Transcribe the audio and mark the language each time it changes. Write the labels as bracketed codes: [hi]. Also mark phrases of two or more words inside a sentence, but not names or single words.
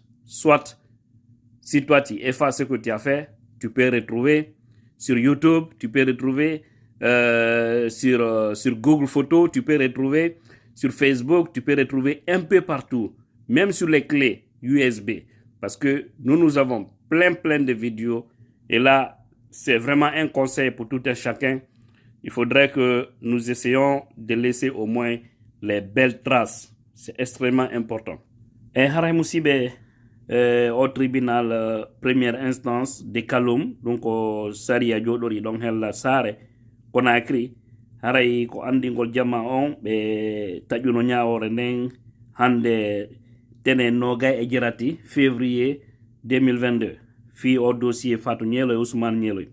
[fr] Soit, si toi tu effaces ce que tu as fait, tu peux retrouver sur YouTube, tu peux retrouver sur Google Photos, tu peux retrouver sur Facebook, tu peux retrouver un peu partout, même sur les clés USB. Parce que nous avons plein de vidéos. Et là, c'est vraiment un conseil pour tout un chacun. Il faudrait que nous essayions de laisser au moins les belles traces. C'est extrêmement important. [ff] Et haray musidɓe [fr] au tribunal première instance [ff] de Kaloum, donc o saria joɗori ɗon hella saare Conakry, haray ko andingol jamma on ɓe taƴuno ñawore nden hande tene nogay e jirati février 2022 fi o dossier Fatou Niéloy Ousmane Niéloy.